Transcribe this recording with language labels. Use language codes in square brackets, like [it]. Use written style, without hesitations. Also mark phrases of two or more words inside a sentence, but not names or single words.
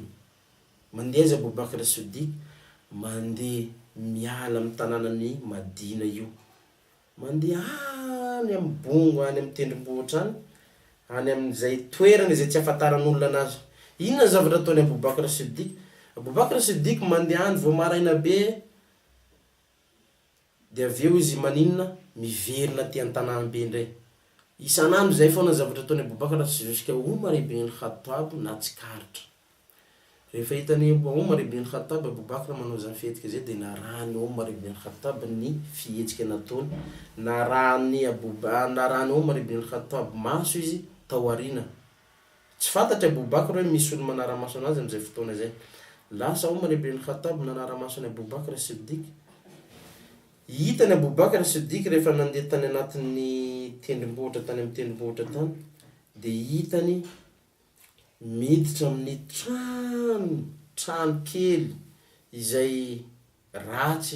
[mg] Mandeha izy Abu Bakr as-Siddiq mandeha miala amin'ny tanànany Madina io, mandeha any amin'ny bongo, any amin'ny tendrombohitra any amin'izay toerana izay tsy afantaran'olona anazy. Inona zavatra ataony Abu Bakr as-Siddiq? Abu Bakr as-Siddiq mandeha any vao maraina be dia avy eo izy maninona miverina aty an-tanànambe indray. Isan'andro zay foana zavatra ataony Abu Bakr jusqu'à Umar ibn al-Khattab natsikaritra. Rehefa hitany Umar ibn al-Khattab Abu Bakr manao zany fihetsika zay dia narahany Umar ibn al-Khattab ny fihetsika nataony, narahany Umar ibn al-Khattab maso izy tao arina. Tsy fantatry Abu Bakr hoe misy olo manara-maso anazy amin'izay fotoana zay. Lasa Umar ibn al-Khattab nanara-maso ny Abu Bakr as-Siddiq hitany Aboubakar Siddiq rehefa nandeha tany anatin'ny tendrombohitra tany amin'ny tendrombohitra tany dia hitany miditra amin'ny trano kely izay ratsy.